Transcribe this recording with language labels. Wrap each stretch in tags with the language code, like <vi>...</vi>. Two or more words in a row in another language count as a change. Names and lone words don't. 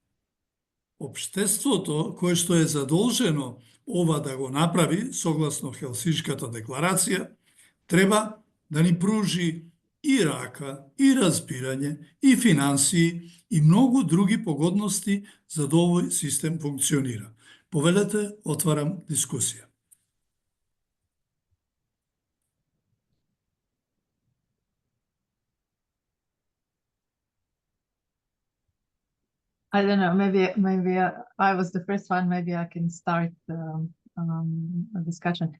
<mk>Општеството, кое што е задолжено ова да го направи, согласно Хелсиншката декларација, треба да ни пружи и рака, и разбирање, и финансии, и многу други погодности за да овој систем функционира. Повелете, отварам дискусија.</mk> <en>I don't know, maybe I was the first one, maybe I can start a discussion.</en>